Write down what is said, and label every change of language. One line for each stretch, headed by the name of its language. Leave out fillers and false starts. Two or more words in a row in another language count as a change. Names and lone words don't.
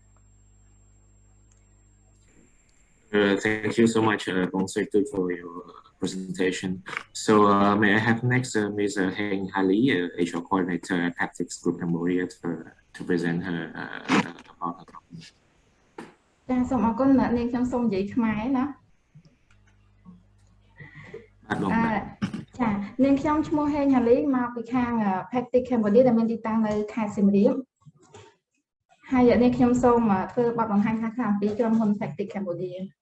English: Thank you so much, Sreytouch, for your presentation. So may I have next Ms. HENG Hally, HR Coordinator at Pactics Group Cambodia, to present her about her company.
Khmer: ចាសូមអរគុណនាងខ្ញុំសូមនិយាយខ្មែរណាចានាងខ្ញុំឈ្មោះ HENG Hally មកពីខាង Pactics Cambodia ដែលមានទីតាំងនៅខេត្តសៀមរាបហើយនាងខ្ញុំសូមធ្វើបទបង្ហាញខ្លះៗអំពីក្រុមហ៊ុន Pactics Cambodia